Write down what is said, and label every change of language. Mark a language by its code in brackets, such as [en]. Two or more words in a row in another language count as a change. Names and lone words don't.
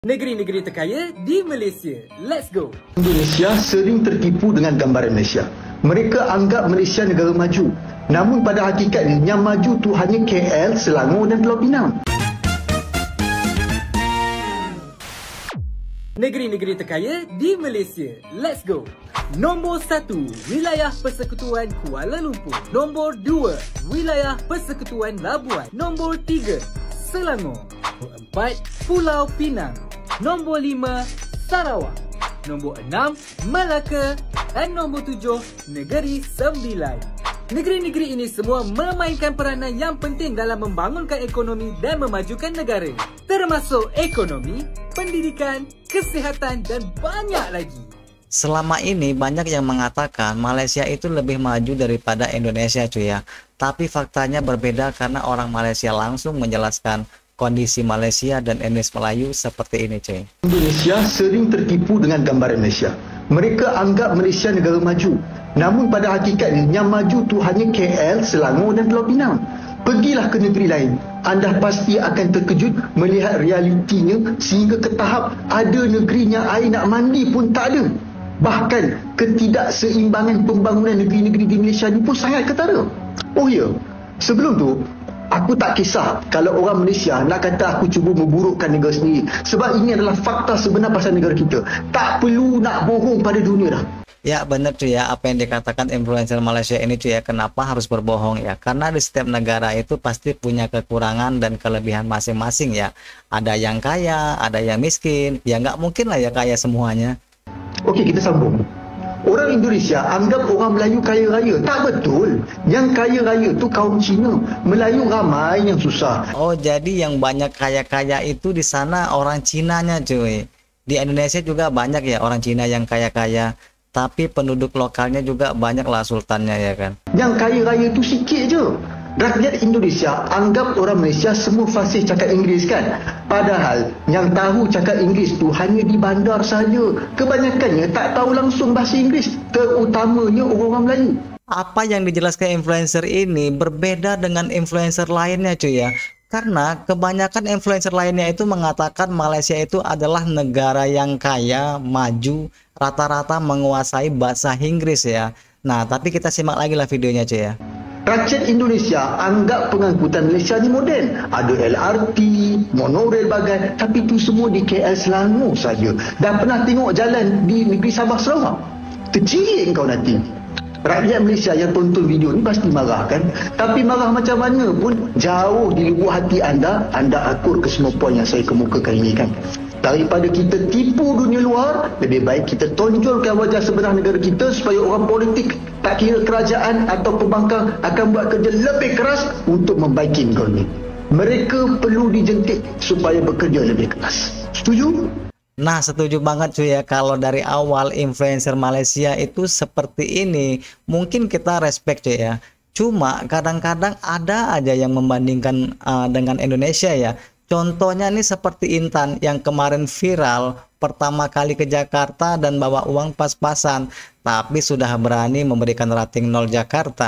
[ms] Negeri-negeri terkaya di Malaysia. [en] Let's go! [ms] Indonesia sering tertipu dengan gambaran Malaysia. Mereka anggap Malaysia negara maju. Namun pada hakikatnya yang maju tu hanya KL, Selangor dan Pulau Pinang. Negeri-negeri terkaya di Malaysia. [en] Let's go! [ms] Nombor 1, Wilayah Persekutuan Kuala Lumpur. Nombor 2, Wilayah Persekutuan Labuan. Nombor 3, Selangor. Nombor 4, Pulau Pinang. Nombor 5, Sarawak. Nombor 6, Melaka. Dan nombor 7, Negeri Sembilan. Negeri-negeri ini semua memainkan peranan yang penting dalam membangunkan ekonomi dan memajukan negara. Termasuk ekonomi, pendidikan, kesihatan dan banyak lagi. [id] Selama ini banyak yang mengatakan Malaysia itu lebih maju daripada Indonesia cuy ya. Tapi faktanya berbeda karena orang Malaysia langsung menjelaskan kondisi Malaysia dan etnis Melayu seperti ini cuy. [ms] Indonesia sering tertipu dengan gambaran Malaysia. Mereka anggap Malaysia negara maju. Namun pada hakikatnya yang maju tu hanya KL, Selangor dan Pulau Pinang. Pergilah ke negeri lain. Anda pasti akan terkejut melihat realitinya sehingga ke tahap ada negerinya air nak mandi pun tak ada. Bahkan ketidakseimbangan pembangunan negeri-negeri di Malaysia ni pun sangat ketara. Oh ya, sebelum tu aku tak kisah kalau orang Malaysia nak kata aku cuba memburukkan negara sendiri. Sebab ini adalah fakta sebenar pasal negara kita. Tak perlu nak bohong pada dunia dah. [id] Ya benar cuy ya, apa yang dikatakan influencer Malaysia ini cuy ya, kenapa harus berbohong ya? Karena di setiap negara itu pasti punya kekurangan dan kelebihan masing-masing ya. Ada yang kaya, ada yang miskin, ya nggak mungkin lah ya kaya semuanya. [ms] Okey, kita sambung. Orang Indonesia anggap orang Melayu kaya raya. Tak betul. Yang kaya raya tu kaum Cina. Melayu ramai yang susah. [id] Oh, jadi yang banyak kaya-kaya itu di sana orang Cinanya cuy. Di Indonesia juga banyak ya orang Cina yang kaya-kaya. Tapi penduduk lokalnya juga banyak lah sultannya ya kan. [ms] Yang kaya raya tu sikit je. Rakyat Indonesia anggap orang Malaysia semua fasih cakap Inggeris kan. Padahal yang tahu cakap Inggeris tu hanya di bandar saja. Kebanyakannya tak tahu langsung bahasa Inggeris. Terutamanya orang Melayu. [id] Apa yang dijelaskan influencer ini berbeda dengan influencer lainnya cuy ya. Karena kebanyakan influencer lainnya itu mengatakan Malaysia itu adalah negara yang kaya, maju, rata-rata menguasai bahasa Inggris ya. Nah, tapi kita simak lagi lah videonya cuy ya. [ms] Rakyat Indonesia anggap pengangkutan Malaysia ni moden. Ada LRT, monorail bagai, tapi itu semua di KL Selangor saja. Dah pernah tengok jalan di negeri Sabah Sarawak? Tercirit kau nanti. Rakyat Malaysia yang tonton video ni pasti marah kan? Tapi marah macam mana pun jauh di lubuk hati anda akur ke semua poin yang saya kemukakan ini kan. Daripada kita tipu dunia luar, lebih baik kita tonjolkan wajah sebenar negara kita supaya orang politik, tak kira kerajaan atau pembangkang, akan buat kerja lebih keras untuk membaiki negara ini. Mereka perlu dijentik supaya bekerja lebih keras. Setuju? [id] Nah, setuju banget cuy ya. Kalau dari awal influencer Malaysia itu seperti ini, mungkin kita respect cuy ya. Cuma kadang-kadang ada aja yang membandingkan dengan Indonesia ya. Contohnya nih seperti Intan yang kemarin viral pertama kali ke Jakarta dan bawa uang pas-pasan, tapi sudah berani memberikan rating 0 Jakarta.